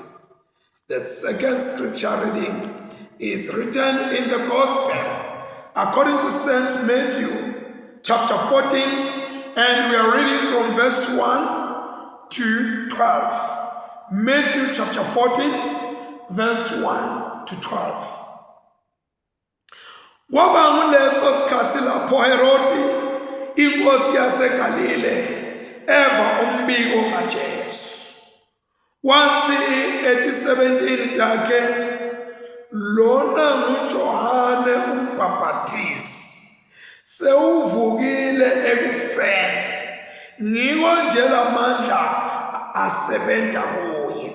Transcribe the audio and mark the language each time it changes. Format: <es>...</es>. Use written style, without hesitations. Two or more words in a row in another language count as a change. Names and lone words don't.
<en>The second scripture reading is written in the Gospel according to St. Matthew chapter 14, and we are reading from verse 1 to 12. Matthew chapter 14, verse 1 to 12.</en> <zu>Kwaba nguleso sikhathi lapho Herodi inkosi yaseGalile eva umbiko kaJesu. Wathi ethi 17 takhe, lona nguJohane umbhaphathizi sewuvukile ekufeni, ngiko nje lamandla asebenza kuye.</zu>